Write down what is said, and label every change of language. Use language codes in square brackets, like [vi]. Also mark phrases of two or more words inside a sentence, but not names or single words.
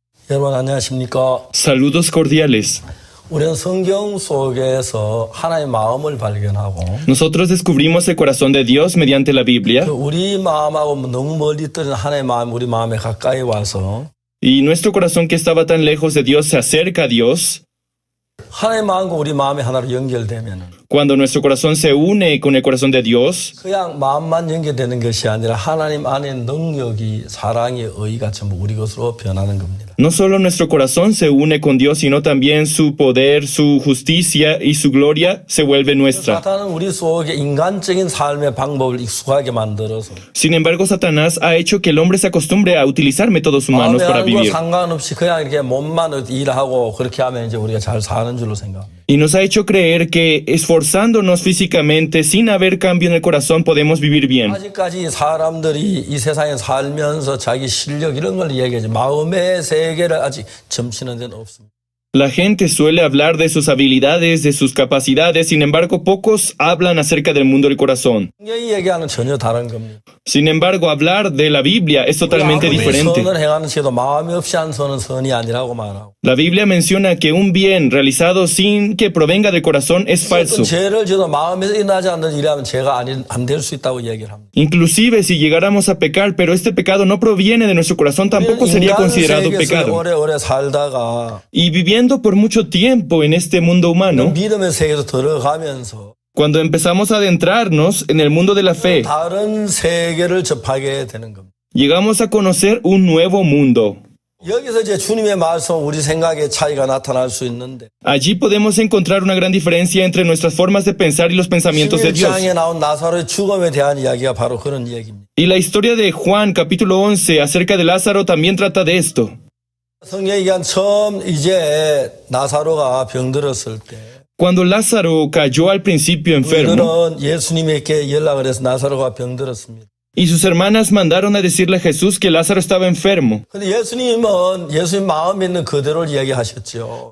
[ko] 여러분 안녕하십니까? [es] Saludos cordiales. [ko] 우리는 성경 속에서 하나님의 마음을 발견하고 [es] Nosotros descubrimos el corazón de Dios mediante la Biblia [ko] 우리 마음하고 너무 멀리 떨어진 하나님의 마음이 우리 마음에 가까이 와서 [es] y nuestro corazón que estaba tan lejos de Dios se acerca a Dios. [ko] 하나님의 마음과 우리 마음이 하나로 연결되면 [es] Cuando nuestro corazón se une con el corazón de Dios, [ko] 그냥 마음만 연결되는 것이 아니라 하나님 안에 능력이 사랑이 의가 전부 우리 것으로 변하는 겁니다. [es] no solo nuestro corazón se une con Dios, sino también su poder, su justicia y su gloria se vuelve nuestra. [ko] 사탄은 우리 속에 인간적인 삶의 방법을 익숙하게 만들어서 [es] Sin embargo, Satanás ha hecho que el hombre se acostumbre a utilizar métodos humanos [ko] 마음의 [es] para [ko] 안과 [es] vivir. [ko] 상관없이 그냥 이렇게 몸만 일하고 그렇게 하면 이제 우리가 잘 사는 줄로 생각합니다. [es] Y nos ha hecho creer que esforzándonos físicamente, sin haber cambio en el corazón, podemos vivir bien. [ko] 아직까지 사람들이 이 세상에 살면서 자기 실력 이런 걸 얘기하지 마음의 세계를 아직 점치는 데는 없습니다. [es] La gente suele hablar de sus habilidades, de sus capacidades, sin embargo, pocos hablan acerca del mundo del corazón. [ko] 성경이 얘기하는 전혀 다른 겁니다. [es] Sin embargo, hablar de la Biblia es totalmente [ko] 아무리 [es] diferente. [ko] 선을 행하는 시도 마음이 없이 한 선은 선이 아니라고 말하고 [es] La Biblia menciona que un bien realizado sin que provenga del corazón es falso. [ko] 어떤 죄를 지어도 마음에서 일어나지 않는 일이라면 죄가 안 될 수 있다고 얘기를 합니다. [es] Inclusive si llegáramos a pecar, pero este pecado no proviene de nuestro corazón, tampoco sería [ko] 인간 [es] considerado [ko] 세계에서 [es] pecado. [ko] 오래오래 살다가 [es] Y viviendo por mucho tiempo en este mundo humano, [ko] 믿음의 세계에서 들어가면서 [es] cuando empezamos a adentrarnos en el mundo de la fe, [ko] 다른 세계를 접하게 되는 겁니다. [es] llegamos a conocer un nuevo mundo. [ko] 여기서 이제 주님의 말씀 우리 생각의 차이가 나타날 수 있는데 [es] Allí podemos encontrar una gran diferencia entre nuestras formas de pensar y los pensamientos de Dios. [ko] 11장에 나온 나사로의 죽음에 대한 이야기가 바로 그런 이야기입니다. [es] Y la historia de Juan capítulo 11 acerca de Lázaro también trata de esto. [ko] 성경에 얘기한 처음 이제 나사로가 병들었을 때 [es] Cuando Lázaro cayó al principio enfermo [ko] 그들은 예수님에게 연락을 해서 나사로가 병들었습니다. [es] y sus hermanas mandaron a decirle a Jesús que Lázaro estaba enfermo. [ko] 근데 예수님은 예수님 마음에 있는 그대로를 이야기하셨죠.